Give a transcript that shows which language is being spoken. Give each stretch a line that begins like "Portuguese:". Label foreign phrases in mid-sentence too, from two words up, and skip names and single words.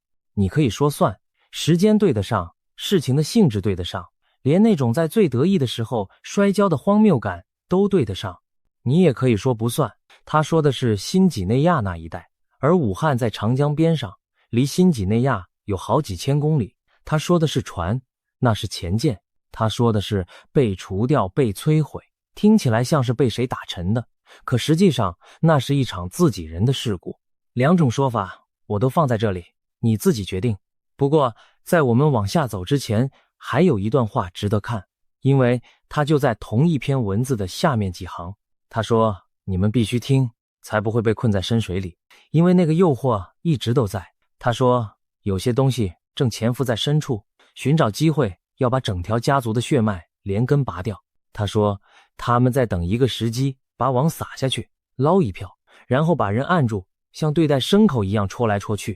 Chinese: 你可以說算，時間對得上，事情的性質對得上，連那種在最得意的時候摔跤的荒謬感都对得上。你也可以說不算，他說的是新幾內亞那一帶，而武漢在長江邊上，離新幾內亞有好幾千公里。他說的是船，那是潛艦。他說的是被除掉、被摧毀，聽起來像是被誰打沉的，可實際上那是一場自己人的事故。两種說法我都放在這裡，你自己決定。不過在我們往下走之前，還有一段話值得看，因為它就在同一篇文字的下面幾行。他說，你們必須聽，才不會被困在深水裡，因為那個誘惑一直都在。他說，有些東西正潛伏在深處，尋找機會要把整條家族的血脈連根拔掉。他說，他們在等一個時機，把網撒下去，撈一票，然後把人按住，像對待牲口一樣戳來戳去。